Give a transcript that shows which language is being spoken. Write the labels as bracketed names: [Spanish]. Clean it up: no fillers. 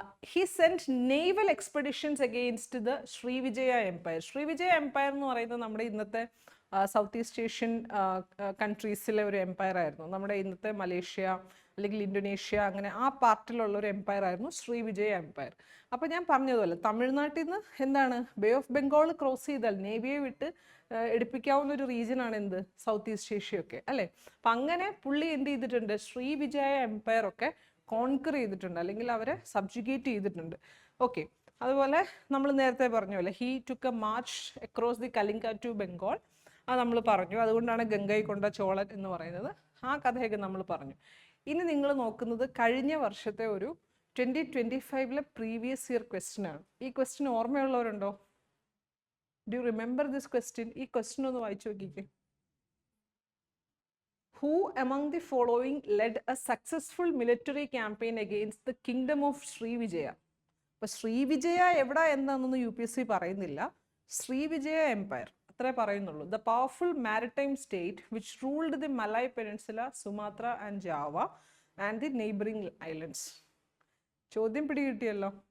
[English] He sent naval expeditions against the Srivijaya empire. [Malayalam] Srivijaya Empire എന്ന് പറയുന്നത് നമ്മുടെ ഇന്നത്തെ സൗത്ത് ഈസ്റ്റ് ഏഷ്യൻ കൺട്രീസിലെ ഒരു എംപയർ ആയിരുന്നു. നമ്മുടെ ഇന്നത്തെ മലേഷ്യ അല്ലെങ്കിൽ ഇന്തോനേഷ്യ, അങ്ങനെ ആ പാർട്ടിലുള്ള ഒരു എംപയർ ആയിരുന്നു ശ്രീവിജയ എംപയർ. അപ്പോൾ ഞാൻ പറഞ്ഞതുപോലെ തമിഴ്നാട്ടിൽ നിന്ന് എന്താണ് ബേ ഓഫ് ബംഗാൾ ക്രോസ് ചെയ്താൽ നേവിയെ വിട്ട് എടുപ്പിക്കാവുന്ന ഒരു റീജിയനാണ് എന്ത്, സൗത്ത് ഈസ്റ്റ് ഏഷ്യ ഒക്കെ അല്ലേ? അപ്പം അങ്ങനെ പുള്ളി എന്ത് ചെയ്തിട്ടുണ്ട്, ശ്രീവിജയ എംപയർ ഒക്കെ കോൺകർ ചെയ്തിട്ടുണ്ട്, അല്ലെങ്കിൽ അവരെ സബ്ജുഗേറ്റ് ചെയ്തിട്ടുണ്ട്. ഓക്കെ, അതുപോലെ നമ്മൾ നേരത്തെ പറഞ്ഞ പോലെ [English] he took a march across the Kalinga to Bengal, [Malayalam] അത് നമ്മൾ പറഞ്ഞു. അതുകൊണ്ടാണ് ഗംഗൈ കൊണ്ട ചോളൻ എന്ന് പറയുന്നത്. ആ കഥയൊക്കെ നമ്മൾ പറഞ്ഞു. ഇനി നിങ്ങൾ നോക്കുന്നത് കഴിഞ്ഞ വർഷത്തെ ഒരു 2025 പ്രീവിയസ് ഇയർ ക്വസ്റ്റ്യൻ ആണ്. ഈ question ഓർമ്മയുള്ളവരുണ്ടോ? [English] Do you remember this question? [Malayalam] ഈ ക്വസ്റ്റ്യൻ ഒന്ന് വായിച്ചു നോക്കിക്കേ. [English] Who among the following led a successful military campaign against the kingdom of Srivijaya? [Malayalam] അപ്പോൾ ശ്രീവിജയ എവിടെ എന്താണെന്നൊന്നും UPSC പറയുന്നില്ല. ശ്രീവിജയ എംപയർ അത്രേ പറയുന്നുള്ളൂ. [English] The powerful maritime state which ruled the Malay peninsula, Sumatra and Java and the neighbouring islands. [Malayalam] ചോദ്യം പിടികിട്ടിയല്ലോ.